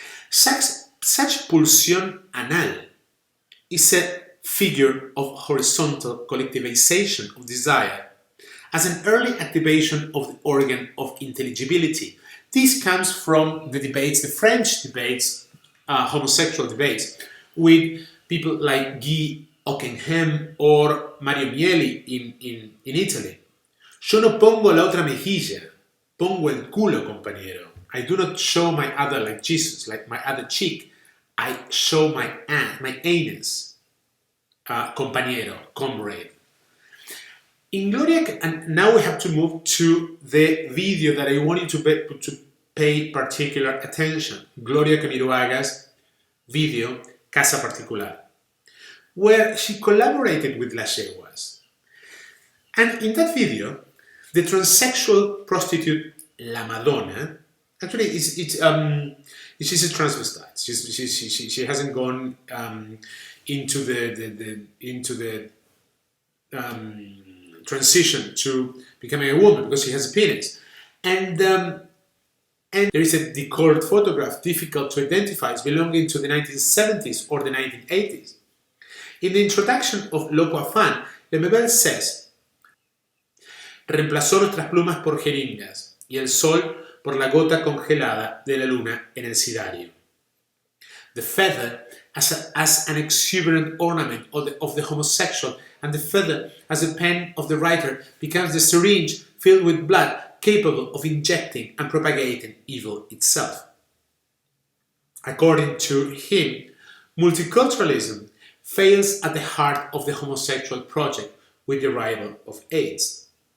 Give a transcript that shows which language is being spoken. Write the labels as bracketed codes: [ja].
[en] Such pulsión anal is a figure of horizontal collectivization of desire as an early activation of the organ of intelligibility. This comes from the debates, the French debates, homosexual debates, with people like Guy Ockenhem or Mario Mieli in Italy. [es] Yo no pongo la otra mejilla, pongo el culo, compañero. [en] I do not show my other like Jesus, like my other cheek. I show my anus, compañero, comrade. In Gloria, and now we have to move to the video that I want you to pay particular attention. Gloria Camiroaga's video, Casa Particular, where she collaborated with Las Yeguas. And in that video, the transsexual prostitute La Madonna, actually, she's a transvestite. She hasn't gone into the transition to becoming a woman because she has a penis. And there is a decolored photograph difficult to identify as belonging to the 1970s or the 1980s. In the introduction of Loco Afán, Lemebel says, [es] reemplazó nuestras plumas por jeringas y el sol por la gota congelada de la luna en el sidario. [en] The feather as an exuberant ornament of the homosexual, and the feather as a pen of the writer becomes the syringe filled with blood capable of injecting and propagating evil itself. According to him, multiculturalism fails at the heart of the homosexual project with the arrival of AIDS.